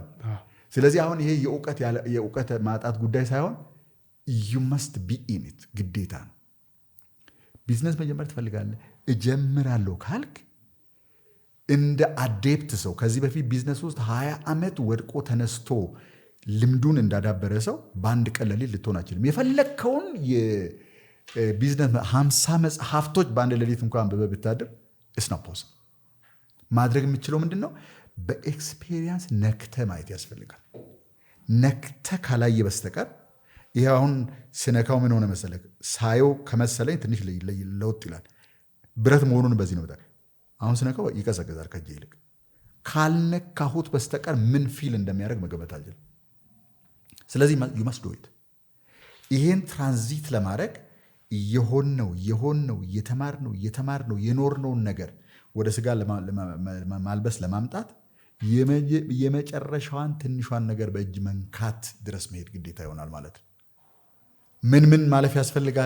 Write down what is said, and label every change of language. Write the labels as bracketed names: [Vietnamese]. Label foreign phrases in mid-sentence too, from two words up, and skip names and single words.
[Amharic] ስለዚህ አሁን ይሄ የእውቀት ማጣት ጉዳይ ሳይሆን [English] you must be in it [Amharic] ግዴታ ነው። ቢዝነስ መጀመር ትፈልጋለህ፣ እጀምራለሁ ካልክ እንደ አዴፕት ሰው ከዚህ በፊት ቢዝነስ ውስጥ 20 ዓመት ወድቆ ተነስቶ ልምዱን እንዳዳበረ ሰው በአንድ ቀን ሌሊት ልትሆን አችልም። የፈለግከውን የቢዝነስ 50 መጽሐፍቶች በአንድ ሌሊት እንኳን አንብበህ ብታድር [English] it's not possible። [Amharic] ማድረግ የምችለው ምንድን ነው? በኤክስፔሪየንስ ነክተህ ማየት ያስፈልጋል። ነክተህ ካላየ በስተቀር ይሄ አሁን ስነካው ምን ሆነ መሰለህ? ሳየው ከመሰለኝ ትንሽ ለውጥ ይላል። ብረት መሆኑን በዚህ ነው። አሁን ስነካው ይቀዘቅዛል ከእጄ ይልቅ። ካልነካሁት በስተቀር ምን ፊል እንደሚያደርግ መገመት አልችልም። ስለዚህ [English] you must do it። [Amharic] ይሄን ትራንዚት ለማድረግ የሆነው የተማርነው የኖርነውን ነገር ወደ ስጋ ማልበስ ለማምጣት የመጨረሻዋን ትንሿን ነገር በእጅ መንካት ድረስ መሄድ ግዴታ ይሆናል ማለት ነው። ምን ማለፍ ያስፈልጋል?